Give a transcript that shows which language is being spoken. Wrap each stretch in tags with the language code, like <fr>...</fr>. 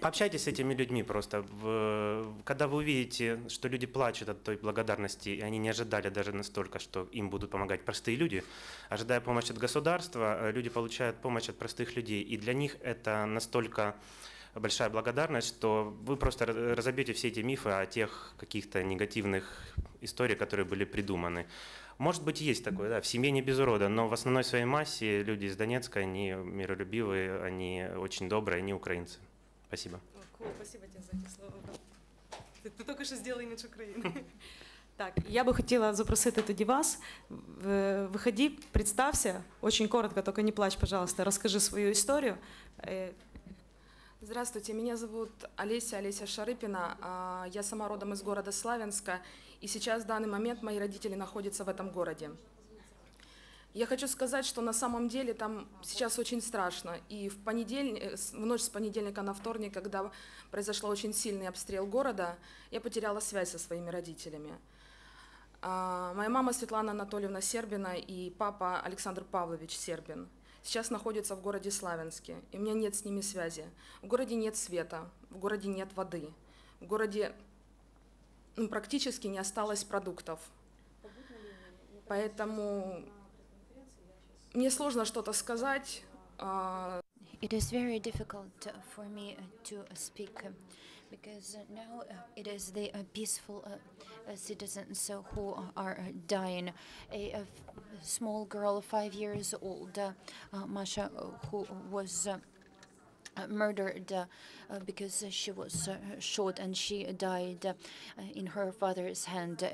<ru>Пообщайтесь с этими людьми просто. Когда вы увидите, что люди плачут от той благодарности, и они не ожидали даже настолько, что им будут помогать простые люди, ожидая помощи от государства, люди получают помощь от простых людей, и для них это настолько большая благодарность, что вы просто разобьете все эти мифы о тех каких-то негативных историях, которые были придуманы. Может быть, есть такое, да, в семье не без урода, но в основной своей массе люди из Донецка, они миролюбивые, они очень добрые, они украинцы. Спасибо. Спасибо тебе за эти слова.</ru> <uk>Ти тільки що зробив імідж України.</uk> <ru>Так, я бы хотела</ru> <uk>запросити тоді вас.</uk> <ru>Выходи, представься, очень коротко, только не плачь, пожалуйста, расскажи свою историю. Здравствуйте, меня зовут Олеся Шарыпина. Я сама родом из города Славянска, и сейчас в данный момент мои родители находятся в этом городе. Я хочу сказать, что на самом деле там сейчас очень страшно. И в ночь с понедельника на вторник, когда произошел очень сильный обстрел города, я потеряла связь со своими родителями. Моя мама Светлана Анатольевна Сербина и папа Александр Павлович Сербин сейчас находятся в городе Славянске, и у меня нет с ними связи. В городе нет света, в городе нет воды, в городе практически не осталось продуктов. Поэтому мне сложно что-то сказать.</ru> <en>It is very difficult for me to speak because now it is the peaceful citizens who are dying. A small girl, 5 years old, Masha, who was murdered because she was shot and she died in her father's hand.</en>